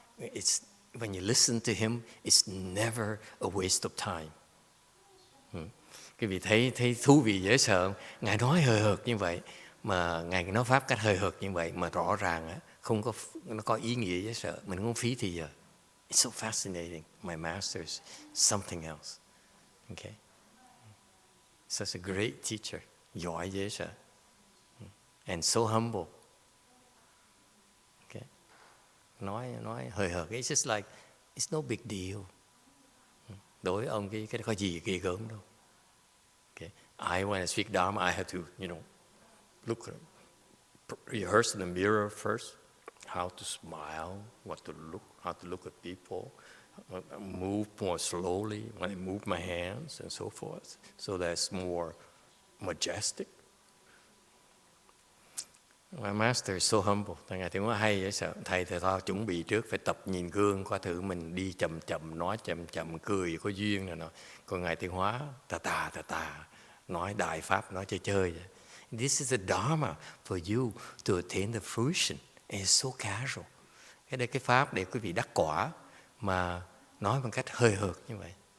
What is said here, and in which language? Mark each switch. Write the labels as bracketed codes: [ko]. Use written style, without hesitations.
[en] It's when you listen to him, it's never a waste of time. [vi] Quý vị thấy thú vị dễ sợ. Ngài nói hời hợt như vậy, mà Ngài nói pháp cách hời hợt như vậy mà rõ ràng không có, nó có ý nghĩa dễ sợ. Mình không phí thì giờ. [en] It's so fascinating. My master's something else. Okay. Such a great teacher. [vi] Giỏi dễ sợ. [en] And so humble. [vi] Okay. Nói hời hợt. [en] It's just like, it's no big deal. [vi] Đối với ông cái có gì ghê gớm đâu. [en] Okay. When I speak Dharma, I have to, look, rehearse in the mirror first. How to smile, what to look, how to look at people, move more slowly when I move my hands and so forth. So that's more majestic. My master is so humble. [vi] Ngài tiếng nói hay vậy sợ. Thầy thì thôi chuẩn bị trước phải tập nhìn gương coi thử mình đi chậm chậm, nói chậm chậm, cười có duyên rồi nọ. Còn Ngài Tiến Hóa tà nói đại pháp, nói chơi vậy. [en] This is the Dharma for you to attain the fruition. It's so casual. [vi] Cái đây cái pháp để quý vị đắc quả mà nói bằng cách hơi hợt như vậy.